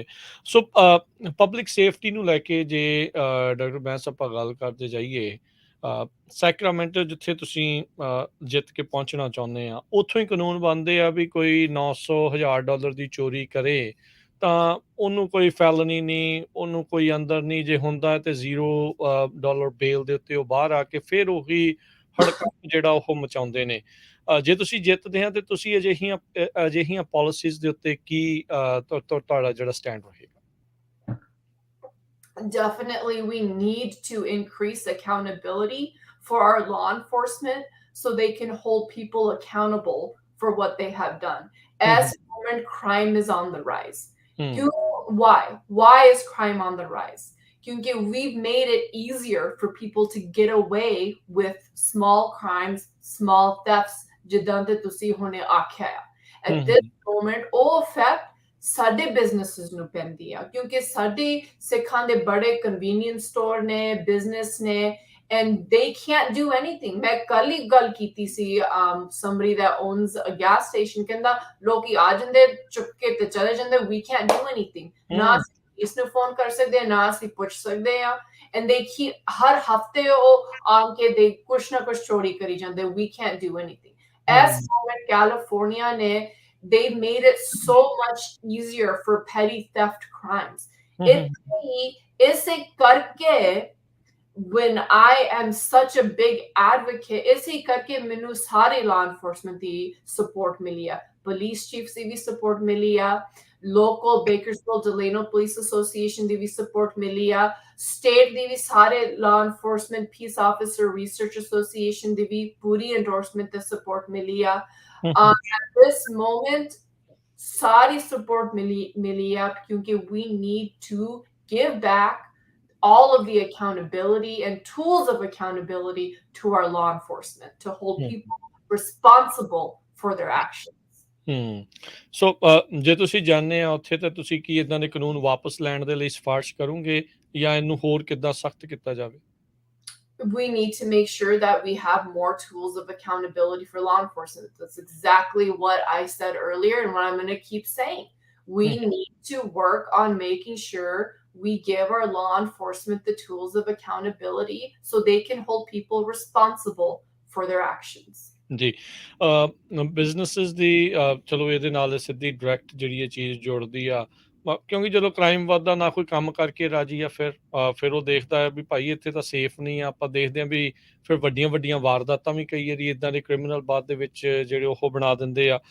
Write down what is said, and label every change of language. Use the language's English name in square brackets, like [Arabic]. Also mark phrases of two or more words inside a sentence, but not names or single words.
[Punjabi] ਸੋ [English] public safety [Punjabi] ਨੂੰ ਲੈ ਕੇ ਜੇ ਡਾਕਟਰ ਬੈਂਸ ਆਪਾਂ ਗੱਲ ਕਰਦੇ ਜਾਈਏ, ਸੈਕਰਾਮੈਂਟੋ ਜਿੱਥੇ ਤੁਸੀਂ ਜਿੱਤ ਕੇ ਪਹੁੰਚਣਾ ਚਾਹੁੰਦੇ ਆ, ਉੱਥੋਂ ਹੀ ਕਾਨੂੰਨ ਬਣਦੇ ਆ ਵੀ ਕੋਈ $900,000 ਦੀ ਚੋਰੀ ਕਰੇ ਤਾਂ ਉਹਨੂੰ ਕੋਈ ਫੈਲਨੀ ਨਹੀਂ, ਉਹਨੂੰ ਕੋਈ ਅੰਦਰ ਨਹੀਂ, ਜੇ ਹੁੰਦਾ ਹੈ ਤੇ $0 ਬੇਲ ਦੇ ਉੱਤੇ ਉਹ ਬਾਹਰ ਆ ਕੇ ਫਿਰ ਉਹੀ ਹੜਕੰਪ ਜਿਹੜਾ ਉਹ ਮਚਾਉਂਦੇ ਨੇ। ਜੇ ਤੁਸੀਂ ਜਿੱਤਦੇ ਆ ਤੇ ਤੁਸੀਂ ਅਜਿਹੀਆਂ ਪਾਲਿਸੀਜ਼ ਦੇ ਉੱਤੇ ਕੀ ਤੁਹਾਡਾ ਜਿਹੜਾ ਸਟੈਂਡ ਰਹੇਗਾ? [English] Definitely, we need to increase accountability for our law enforcement so they can hold people accountable for what they have done. As moment, crime is on the rise. Why? Why is crime on the rise? Because we've made it easier for people to get away with small crimes, small thefts. [Punjabi] ਜਿੱਦਾਂ ਤੇ ਤੁਸੀਂ ਹੁਣੇ ਆਖਿਆ ਆ। [English] At this moment, [Punjabi] ਉਹ effect ਸਾਡੇ ਬਿਜ਼ਨੈਸਿਸ ਨੂੰ ਪੈਂਦੀ ਆ ਕਿਉਂਕਿ ਸਾਡੇ ਸਿੱਖਾਂ ਦੇ ਬੜੇ [English] convenience store [Punjabi] ਨੇ, ਬਿਜ਼ਨਸ ਨੇ, [English] and they can't do anything. [Punjabi] ਮੈਂ ਕੱਲ ਹੀ ਗੱਲ ਕੀਤੀ ਸੀ [English] somebody that owns a gas station, [Punjabi] ਕਹਿੰਦਾ ਲੋਕੀ ਆ ਜਾਂਦੇ ਚੁੱਕ ਕੇ ਤੇ ਚਲੇ ਜਾਂਦੇ, [English] we can't do anything. [Punjabi] ਨਾ ਅਸੀਂ ਇਸ ਨੂੰ ਫੋਨ ਕਰ ਸਕਦੇ, ਨਾ ਅਸੀਂ ਪੁੱਛ ਸਕਦੇ ਆ, [English] and they keep [Punjabi] ਹਰ ਹਫਤੇ ਉਹ ਆ ਕੇ ਦੇ ਕੁਛ ਨਾ ਕੁਛ ਚੋਰੀ ਕਰੀ ਜਾਂਦੇ, [English] we can't do anything. As California ਨੇ, they made it so much easier for petty theft crimes. [Punjabi] ਇਸ ਕਰਕੇ, [English] when I am such a big advocate, [Punjabi] ਇਸ ਕਰਕੇ ਮੈਨੂੰ ਸਾਰੇ [English] law enforcement [Punjabi] ਦੀ ਸਪੋਰਟ ਮਿਲਿਆ, [English] police chiefs [Punjabi] ਦੀ ਵੀ ਸਪੋਰਟ ਮਿਲਿਆ, ਲੋਕਲ ਬੇਕਰਸਫੀਲਡ ਡੀਲਾਨੋ ਪੁਲਿਸ ਐਸੋਸੀਏਸ਼ਨ ਦੀ ਵੀ ਸਪੋਰਟ ਮਿਲਿਆ, ਸਟੇਟ ਦੀ ਵੀ ਸਾਰੇ [English] law enforcement peace officer research association [Punjabi] ਦੀ ਵੀ ਪੂਰੀ ਐਂਡੋਰਸਮੈਂਟ ਤੇ ਸਪੋਰਟ ਮਿਲਿਆ. [English] At this moment, sari support mili up because we need to give back all of the accountability and tools of accountability to our law enforcement to hold people responsible for their actions. [Punjabi] ਸੋ ਜੇ ਤੁਸੀਂ ਜਾਣਦੇ ਆ ਉੱਥੇ ਤਾਂ ਤੁਸੀਂ ਕੀ ਇਦਾਂ ਦੇ ਕਾਨੂੰਨ ਵਾਪਸ ਲੈਣ ਦੇ ਲਈ ਸਿਫਾਰਿਸ਼ ਕਰੋਗੇ ਜਾਂ ਇਹਨੂੰ ਹੋਰ ਕਿੱਦਾਂ ਸਖਤ ਕੀਤਾ ਜਾਵੇ? [English] We need to make sure that we have more tools of accountability for law enforcement. That's exactly what I said earlier and what I'm going to keep saying. We need to work on making sure we give our law enforcement the tools of accountability so they can hold people responsible for their actions. [Punjabi] ਜੀ ਬਿਜ਼ਨੈਸਿਸ ਦੀ ਚਲੋ ਇਹਦੇ ਨਾਲ ਸਿੱਧੀ ਡਾਇਰੈਕਟ ਜਿਹੜੀ ਇਹ ਚੀਜ਼ ਜੁੜਦੀ ਆ ਕਿਉਂਕਿ ਜਦੋਂ ਕ੍ਰਾਈਮ ਵੱਧਦਾ ਨਾ ਕੋਈ ਕੰਮ ਕਰਕੇ ਰਾਜੀ ਆ ਫਿਰ ਉਹ ਦੇਖਦਾ ਹੈ ਵੀ ਭਾਈ ਇੱਥੇ ਤਾਂ ਸੇਫ ਨਹੀਂ ਆ। ਆਪਾਂ ਦੇਖਦੇ ਹਾਂ ਵੀ ਫਿਰ ਵੱਡੀਆਂ ਵੱਡੀਆਂ ਵਾਰਦਾਤਾਂ ਵੀ ਕਈ ਵਾਰੀ ਇੱਦਾਂ ਦੇ ਕ੍ਰਿਮੀਨਲ ਬਾਅਦ ਦੇ ਵਿੱਚ ਜਿਹੜੇ ਉਹ ਬਣਾ ਦਿੰਦੇ ਆ।